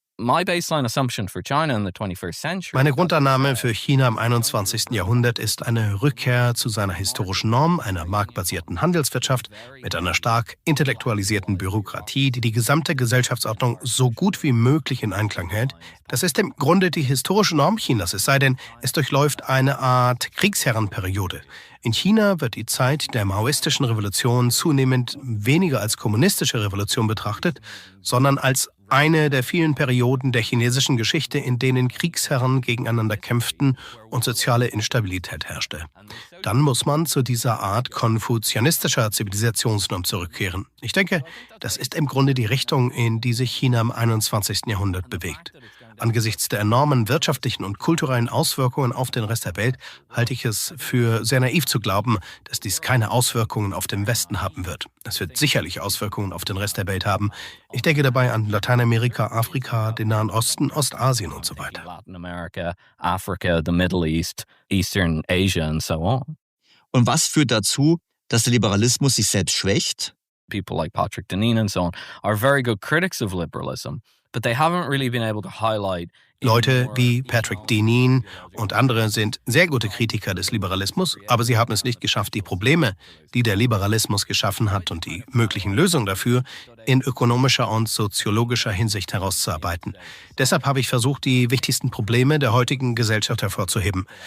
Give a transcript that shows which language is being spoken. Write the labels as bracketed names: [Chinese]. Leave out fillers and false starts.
[English] My baseline assumption for China in the 21st century. [German] Meine Grundannahme für China im 21. Jahrhundert ist eine Rückkehr zu seiner historischen Norm, einer marktbasierten Handelswirtschaft mit einer stark intellektualisierten Bürokratie, die die gesamte Gesellschaftsordnung so gut wie möglich in Einklang hält. Das ist im Grunde die historische Norm Chinas, es sei denn, es durchläuft eine Art Kriegsherrenperiode. In China wird die Zeit der maoistischen Revolution zunehmend weniger als kommunistische Revolution betrachtet, sondern als eine der vielen Perioden der chinesischen Geschichte, in denen Kriegsherren gegeneinander kämpften und soziale Instabilität herrschte. Dann muss man zu dieser Art konfuzianistischer Zivilisationsnorm zurückkehren. Ich denke, das ist im Grunde die Richtung, in die sich China im 21. Jahrhundert bewegt. Angesichts der enormen wirtschaftlichen und kulturellen Auswirkungen auf den Rest der Welt halte ich es für sehr naiv zu glauben, dass dies keine Auswirkungen auf den Westen haben wird. Es wird sicherlich Auswirkungen auf den Rest der Welt haben. Ich denke dabei an Lateinamerika, Afrika, den Nahen Osten, Ostasien und so weiter. [English] Latin America, Africa, the Middle East, Eastern Asia and so on. [German] Und was führt dazu, dass der Liberalismus sich selbst schwächt? [English] People like Patrick Deneen and so on are very good critics of liberalism. But they haven't really been able to highlight. [German] Leute wie Patrick Deneen und andere sind sehr gute Kritiker des Liberalismus, aber sie haben es nicht geschafft, die Probleme, die der Liberalismus geschaffen hat und die möglichen Lösungen dafür, in ökonomischer und soziologischer Hinsicht herauszuarbeiten. Deshalb habe ich versucht, die wichtigsten Probleme der heutigen Gesellschaft hervorzuheben.